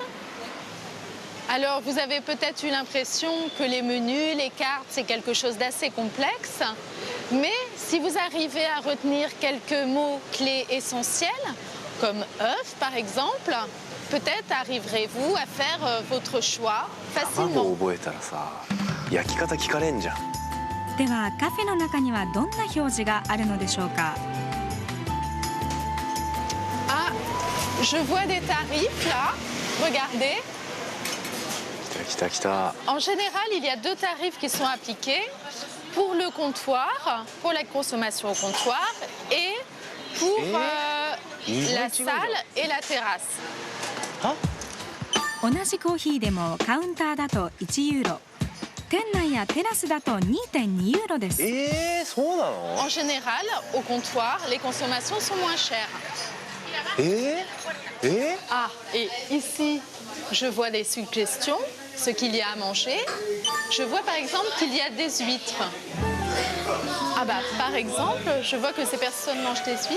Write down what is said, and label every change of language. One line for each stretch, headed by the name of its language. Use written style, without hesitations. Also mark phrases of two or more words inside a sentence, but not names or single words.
French: Alors, vous avez peut-être eu l'impression que les menus, les cartes, c'est quelque chose d'assez complexe. Mais si vous arrivez à retenir quelques mots clés essentiels, comme œuf par exemple, peut-être arriverez-vous à faire votre choix facilement.
Japanese: ではカフェの中にはどんな表示があるのでしょうか。
French: Ah, je vois des tarifs là. Regardez. En général, il y a deux tarifs qui sont appliqués pour le comptoir, pour la consommation au comptoir et pour la salle et la terrasse.
Japanese: 同じコーヒーでもカウンターだと1ユーロ、店内やテラスだと 2.2 ユーロです。そうなの?
French: En général, au comptoir, les consommations sont moins chères. Ah, et ici, je vois des suggestions, ce qu'il y a à manger. Je vois par exemple qu'il y a des huîtres. Ah bah, par exemple, je vois que ces personnes mangent des huîtres.